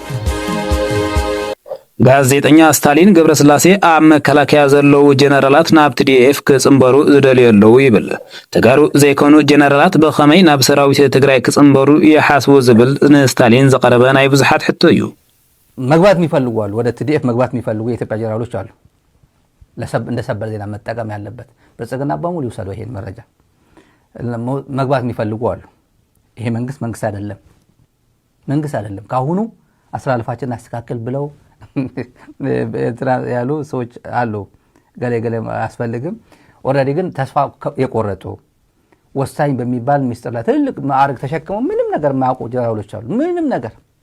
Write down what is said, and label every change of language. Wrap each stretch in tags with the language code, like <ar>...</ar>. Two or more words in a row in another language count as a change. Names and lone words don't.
<am>ጋዜጠኛ ስታሊን ገብረስላሴ ኣብ መከላከያ ዘለዉ ጀነራላት ናብ TDF ክጽምበሩ ዝደልዩ ኣለዉ ይብል ተጋሩ ዘይኮኑ ጀነራላት በኸመይ ናብ ሰራዊት ትግራይ ክጽምበሩ ይሓስቡ ዝብል ንስታሊን ዘቀረበ ናይ ብዙሓት ሕቶ እዩ</am> <ti>መግባት የሚፈልጉ አሉ ወደ TDF መግባት የሚፈልጉ የኢትዮጵያ ጀነራሎች አሉ እንደ ሰበር ዜና መጠቀም ያለበት ብልጽግና በሙሉ ይወሰደው ይሄን መረጃ መግባት የሚፈልጉ አሉ ይሄ መንግስት አይደለም ካሁኑ አስተላልፋችን አስተካክል ብለው ያሉ ሰዎች አሉ ገለ አስፈልግም ኦሬዲ ግን ተስፋ የቆረጡ ወሳኝ በሚባል ሚስጥር ላይ ትልቅ ማዕረግ ተሸክመው ምንም ነገር ማያውቁ ጀነራሎች አሉ ምንም ነገር</ti>